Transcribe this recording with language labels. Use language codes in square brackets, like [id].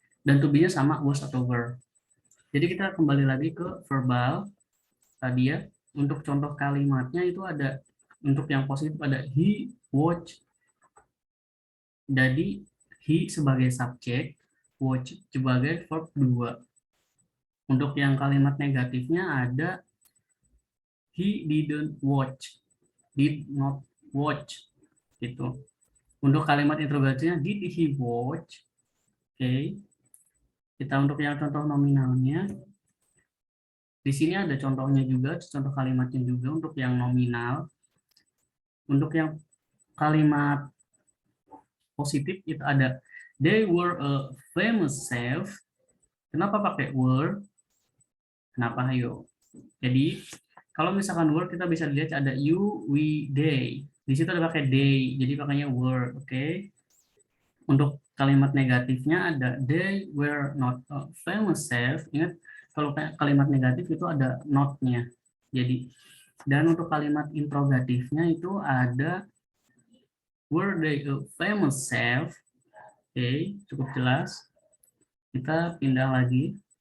[id] Dan to be-nya sama was atau were. Jadi kita kembali lagi ke verbal tadi ya. Untuk contoh kalimatnya itu ada, untuk yang positif ada [en] he watch. [id] Jadi he sebagai subjek, watch sebagai verb 2. Untuk yang kalimat negatifnya ada [en] he didn't watch, did not watch [id] gitu. Untuk kalimat interogasinya [en] did he watch? [id] Oke. Kita untuk yang contoh nominalnya. Di sini ada contohnya juga, contoh kalimatnya juga untuk yang nominal. Untuk yang kalimat positif itu ada [en] they were a famous chef. [id] Kenapa pakai were? Kenapa? Ayo. Jadi kalau misalkan were kita bisa lihat ada you, we, they. Di situ ada pakai they, jadi pakainya were, oke? Untuk kalimat negatifnya ada [en] they were not a famous chef. [id] Ingat kalau kalimat negatif itu ada not-nya. Jadi dan untuk kalimat interrogatifnya itu ada [en] were they a famous chef? [id] Oke, cukup jelas. Kita pindah lagi.